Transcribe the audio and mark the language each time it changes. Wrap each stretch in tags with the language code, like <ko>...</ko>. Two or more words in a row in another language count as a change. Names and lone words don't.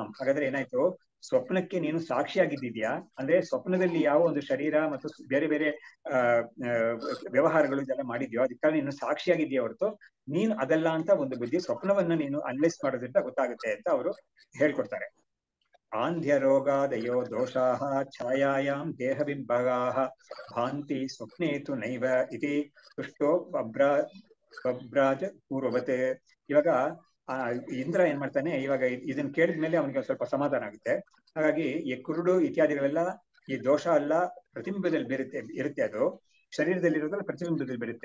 <kn>ಹಾಗಾದ್ರೆ ಏನಾಯ್ತು, ಸ್ವಪ್ನಕ್ಕೆ ನೀನು ಸಾಕ್ಷಿಯಾಗಿದ್ದಿದ್ಯಾ, ಅಂದ್ರೆ ಸ್ವಪ್ನದಲ್ಲಿ ಯಾವ ಒಂದು ಶರೀರ ಮತ್ತು ಬೇರೆ ಬೇರೆ ವ್ಯವಹಾರಗಳು ಇದೆಲ್ಲ ಮಾಡಿದ್ಯೋ, ಅದಕ್ಕಾಗಿ ನೀನು ಸಾಕ್ಷಿಯಾಗಿದ್ಯಾ ಹೊರತು ನೀನು ಅದಲ್ಲ ಅಂತ ಒಂದು ಬುದ್ಧಿ ಸ್ವಪ್ನವನ್ನ ನೀನು ಅನಲೈಸ್ ಮಾಡೋದ್ರಿಂದ ಗೊತ್ತಾಗುತ್ತೆ ಅಂತ ಅವರು ಹೇಳ್ಕೊಡ್ತಾರೆ.</kn> <sa>ಆಂಧ್ಯ ರೋಗಾದಯೋ ದೋಷಾಃ ಛಾಯಾಯಾಂ ದೇಹಬಿಂಬಗಾಃ ಭಾಂತಿ ಸ್ವಪ್ನೇತು ನೈವ ಇತಿ ತುಷ್ಟೋ ಬಬ್ರಾಜ ಪೂರ್ವವತ್.</sa> <kn>ಇವಾಗ ಇಂದ್ರ ಏನ್ ಮಾಡ್ತಾನೆ, ಇವಾಗ ಇದನ್ನ ಕೇಳಿದ್ಮೇಲೆ ಅವನಿಗೆ ಸ್ವಲ್ಪ ಸಮಾಧಾನ ಆಗುತ್ತೆ. ಹಾಗಾಗಿ ಈ ಕುರುಡು ಇತ್ಯಾದಿಗಳೆಲ್ಲ ಈ ದೋಷ ಅಲ್ಲ, ಪ್ರತಿಬಿಂಬದಲ್ಲಿ ಇರುತ್ತೆ. ಅದು ಶರೀರದಲ್ಲಿ ಇರೋದ್ರಲ್ಲಿ ಪ್ರತಿಬಿಂಬದಲ್ಲಿ ಬರುತ್ತೆ.</kn>